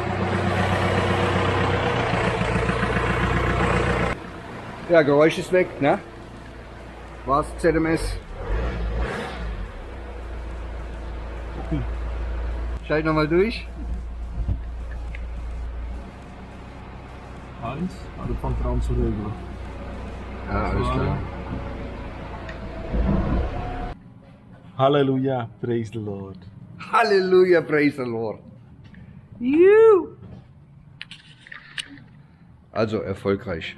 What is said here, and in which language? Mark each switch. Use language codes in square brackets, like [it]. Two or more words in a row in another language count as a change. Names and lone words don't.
[de] Ja, Geräusch ist weg, ne? War's ZMS. Schalt nochmal durch. Eins, [nl] dat vangt er aan te regelen. Ja, [de] alles klar. [en] Halleluja, praise the Lord. Halleluja, praise the Lord. [de] Juhu. Also erfolgreich.